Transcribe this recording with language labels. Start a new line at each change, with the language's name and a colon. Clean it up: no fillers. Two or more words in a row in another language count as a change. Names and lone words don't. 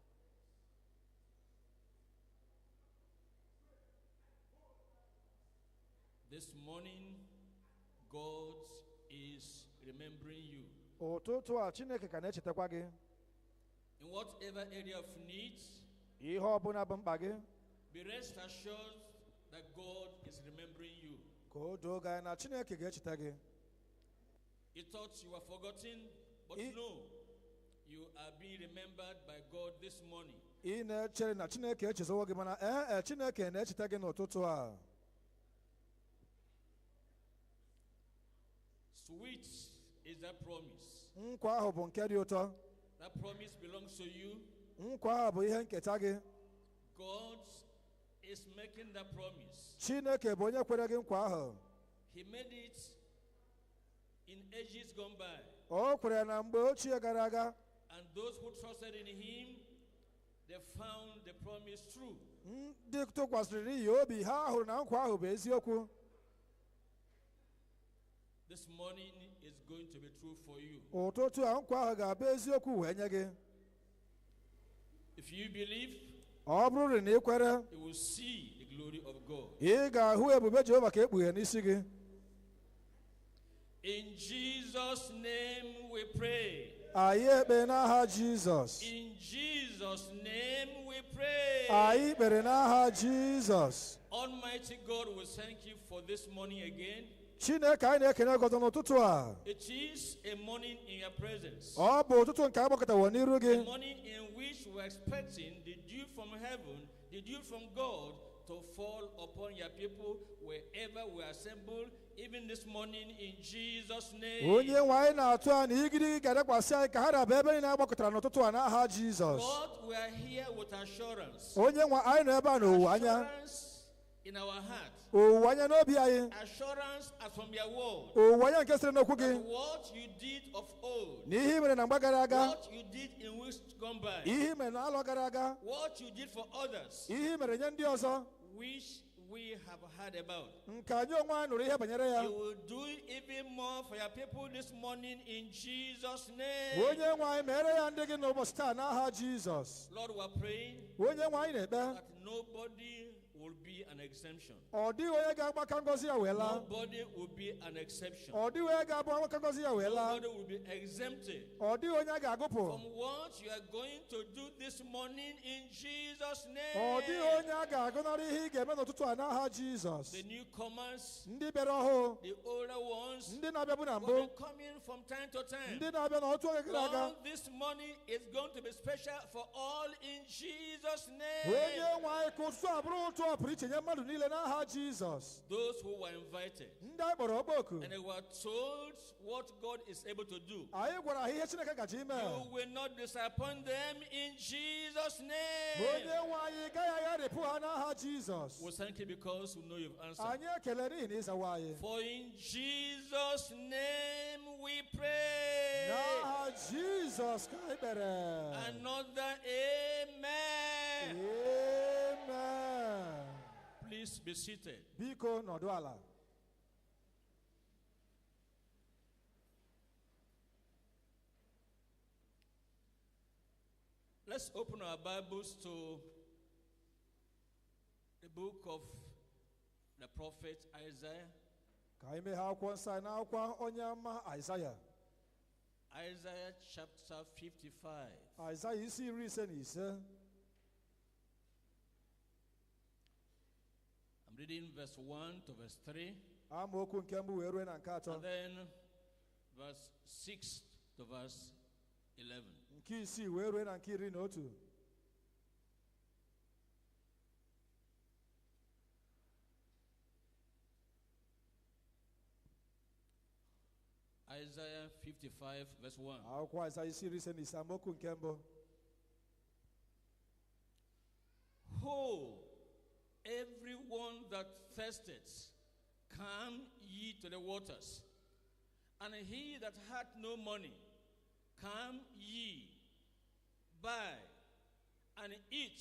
English: This morning, God is remembering you.
Igbo: Ụtụtụ a Chineke ka na-echetakwa gị.
English: In whatever area of need,
Igbo: Ihe ọbụla bụ mkpa gị.
English: be rest assured that God is remembering you.
Igbo: Ka o doo gị anya na Chineke ga-echeta gị.
English: You thought you were forgotten, but no, you are being remembered by God this morning.
Igbo: Ị na-echere na Chineke echezowo gị mana Chineke na-echeta gị n'ụtụtụ a.
English: Sweet is that promise.
Igbo: Nkwa ahụ bụ nke dị ụtọ.
English: That promise belongs to you.
Igbo: Nkwa ahụ bụ ihe nketa gị.
English: God is making that promise.
Igbo: Chineke bụ onye kwere gị nkwa ahụ.
English: He made it in ages gone by.
Igbo: O kwere na mgbe ochie gara aga.
English: And those who trusted in him, they found the promise true.
Igbo: Ndị tụkwasịrị ya obi ha hụrụ na nkwa ahụ bụ eziokwu.
English: This morning is going to be true for you.
Igbo: Ụtụtụ a nkwa ahụ ga-abụ eziokwu wee nye gị.
English: If you believe,
Igbo: Ọ bụrụ na ị kwere,
English: you will see the glory of God.
Igbo: ị ga-ahụ ebube Jehova ka ekpughe n'isi gị.
English: In Jesus' name we pray.
Igbo: Anyị ekpe n'aha Jizọs.
English: In Jesus' name we pray.
Igbo: Anyị kpere n'aha Jizọs.
English: Almighty God, we thank you for this morning again.
Igbo: Chineke anyị na-ekene gị ọzọ n'ụtụtụ a.
English: It is a morning in your presence.
Igbo: Ọ bụ ụtụtụ nke agbakọtawo n'iru
English: A
Igbo: gị.
English: morning in which we're expecting the dew from heaven, the dew from God, to fall upon your people wherever we assemble, even this morning in Jesus' name.
Igbo: Onye nwe anyị na-atụ anya igirigi ga-adakwasị anyị ka ha raba ebe niile agbakọtara n'ụtụtụ a n'aha Jizọs.
English: Lord, we are here with assurance.
Igbo: Onye nwe anyị nọ ebe a n'owuwe anya.
English: Assurance in our heart.
Igbo: Owuwe anya n'obi anyị.
English: Assurance as from your word.
Igbo: Owuwe anya nke sịrị n'okwu
English: That
Igbo: gị.
English: what you did of old,
Igbo: Na ihe i mere na mgbe gara aga.
English: what you did in weeks gone by,
Igbo: Ihe i mere na alọ gara aga.
English: what you did for others,
Igbo: Ihe i mere nye ndị ọzọ.
English: which we have heard about.
Igbo: Nke anyị onwe anyị nụrụ ihe banyere ya.
English: You will do even more for your people this morning in Jesus' name.
Igbo: Onye nwe anyị mere ya ndị gị n'ụbọchị taa n'aha Jizọs.
English: Lord, we are praying
Igbo: Onye nwe anyị na-ekpe.
English: that nobody will be an exemption.
Igbo: Ọ dịghị onye ga-agbaka ngọzi ya wee laa.
English: Nobody will be an exception.
Igbo: Ọ dịghị onye ga-abụ agbaka ngọzi ya wee laa.
English: Nobody will be exempted
Igbo: Ọ dịghị onye a ga-agụpụ.
English: from what you are going to do this morning in Jesus' name.
Igbo: Ọ dịghị onye a ga-agụnarị ihe ị ga-eme n'ụtụtụ a n'aha Jizọs.
English: The newcomers,
Igbo: Ndị bịara ọhụụ.
English: the older ones,
Igbo: Ndị na-abịabu na
English: will
Igbo: mbụ.
English: be coming from time to time.
Igbo: Ndị na-abịa n'otu oge gara aga.
English: Lord, this morning is going to be special for all in Jesus' name.
Igbo: Onye nwe anyị ka ụtụtụ a bụrụ ụtụ a pụrụ iche nye mmadụ niile n'aha Jizọs.
English: Those who were invited
Igbo: Ndị anyị kpọrọ ọkpọ oku.
English: and they were told what God is able to do.
Igbo: Anyị gwara ha ihe Chineke gaji ime.
English: You will not disappoint them in Jesus'
Igbo: Onye
English: name.
Igbo: nwe anyị gaghị agharịpụ ha n'aha Jizọs.
English: We thank you because we know you've answered.
Igbo: Anyị ekele n'ihi na ịzawa anyị.
English: For in Jesus' name we pray.
Igbo: N'aha Jizọs ka anyị kpere.
English: Another amen. Amen. Please be seated.
Igbo: Biko nọdụ ala.
English: Let's open our Bibles to the book of the prophet Isaiah.
Igbo: Ka anyị mee ha akwụkwọ nsọ anyị n'akwụkwọ onye amụma Aịzaya.
English: Isaiah chapter 55.
Igbo: Aịzaya isi 55.
English: I'm reading verse 1 to verse 3.
Igbo: Amaokwu nke mbụ wee ruo na nke atọ.
English: And then verse 6 to verse 11.
Igbo: Nke isii wee ruo na nke 11.
English: Isaiah 55 verse 1.
Igbo: Akwụkwọ Aịzaya isi 55 amaokwu nke mbụ.
English: Ho, everyone that thirsteth, come ye to the waters. And he that hath no money, come ye, buy, and eat.